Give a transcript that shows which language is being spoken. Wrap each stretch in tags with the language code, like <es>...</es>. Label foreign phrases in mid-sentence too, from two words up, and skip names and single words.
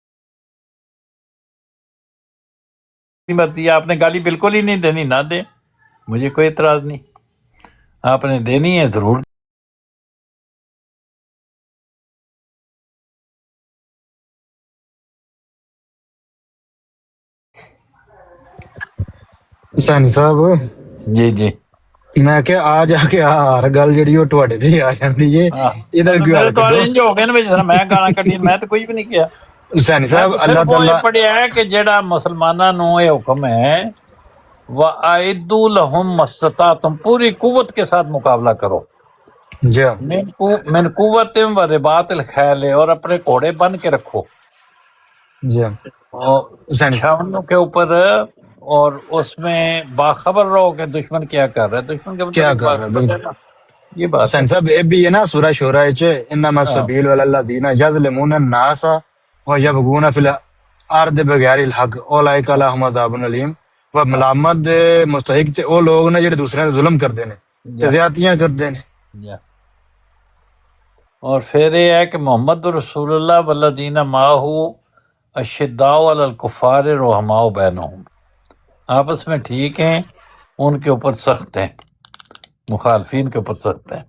<ur>مرضی ہے. آپ نے گالی بالکل ہی نہیں دینی، نہ دے. مجھے کوئی اعتراض نہیں، آپ نے دینی ہے ضرور. سانی صاحب جی جی.</ur> <pa>میں کہ آ جا کے ہر گل جڑی وہ تواڈے تے آ جاندی ہے، یہ کوئی میرے حل تو کڈو. انج ہو گئے نا بھی جس میں گالاں کڈی،</pa> <ur>میں تو کچھ بھی نہیں کیا. سانی میں صاحب تو اللہ صرف وہ تعالیٰ</ur> <pa>یہ پڑھیا ہے کہ جڑا مسلماناں نو یہ حکم ہے</pa> <ar>وَأَعِدُّوا لَهُم مَا اسْتَطَعْتُم،</ar> <ur>پوری قوت کے ساتھ مقابلہ کرو. جی</ur> <ar>من قوت و رباط الخیل،</ar> <ur>اور اپنے گھوڑے بن کے رکھو جی اور سانی چھاونوں کے اوپر، اور اس میں باخبر رہو کہ دشمن کیا کر رہا ہے. دشمن کے کیا متعلق کر رہا ہے باخبر بالکل. رہنا، یہ بات ہے.</ur> <pa>حسین صاحب یہ بھی ہے نا سورہ شورہ وچ انما</pa> <ur>ہاں</ur> <ar>السبیل علی الذین یظلمون الناس ویبغون فی الارض بغیر الحق اولئک لهم عذاب علیم.</ar> <pa>وہ ملامت دے مستحق تے وہ لوگ نے جڑے دوسرے نے ظلم کردے نے تے جا زیادتیاں کردے نے. جا.</pa> <ur>اور پھر یہ ہے کہ</ur> <ar>محمد رسول اللہ والذین معہ اشداء علی الکفار رحماء بینہم،</ar> <ur>آپس میں ٹھیک ہیں، ان کے اوپر سخت ہیں، مخالفین کے اوپر سخت ہیں.</ur>